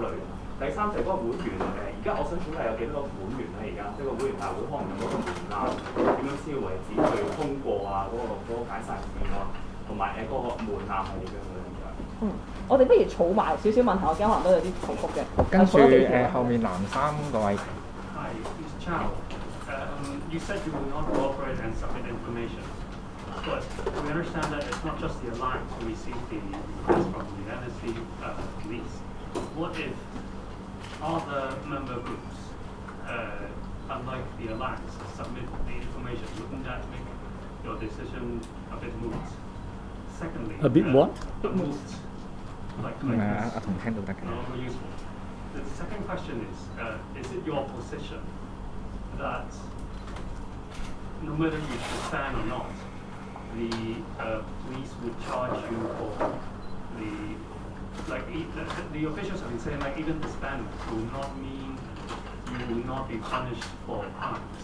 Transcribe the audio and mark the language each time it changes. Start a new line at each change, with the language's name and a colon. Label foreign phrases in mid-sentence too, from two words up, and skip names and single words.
Cantonese: 第三就係嗰個會員而家我想請問有幾多個會員咧？而家即係個會員大會可能有嗰個門檻，點樣先為止去通過啊？嗰個解散議案，同埋嗰個門檻係點樣嘅咧？我哋不如儲埋少少問題，我驚可能都有啲重複嘅。跟住後面藍衫嗰位。
English: Hi, Mr. Chow. You said you will not cooperate and submit information, but we understand that it's not just the Alliance who received the request from the NSC police. What if other member groups, unlike the Alliance, submit the information? Wouldn't that make your decision a bit moot? Secondly, a bit what? Moot. Like
Cantonese: 同聽到得嘅。
English: no more useful. The second question is it your position that no matter you stand or not, the police would charge you for the officials have been saying like even disbandment will not mean you will not be punished for crimes.